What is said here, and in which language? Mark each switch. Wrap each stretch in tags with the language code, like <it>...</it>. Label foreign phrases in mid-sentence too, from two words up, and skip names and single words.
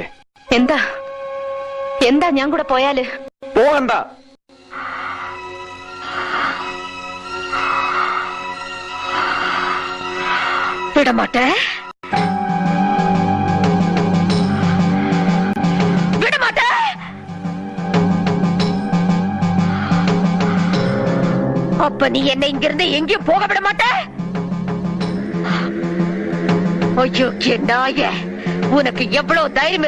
<ml>എന്താ എന്താ ഞാൻ കൂടെ പോയാല്? പോകണ്ട.</ml> <ta>விடமாட்டே, விடமாட்டே. அப்ப நீ என்னை இங்கிருந்து எங்கேயும் போக விட மாட்டே? ஐயோ நாயே, உனக்கு எவ்வளவு தைரியம்</ta>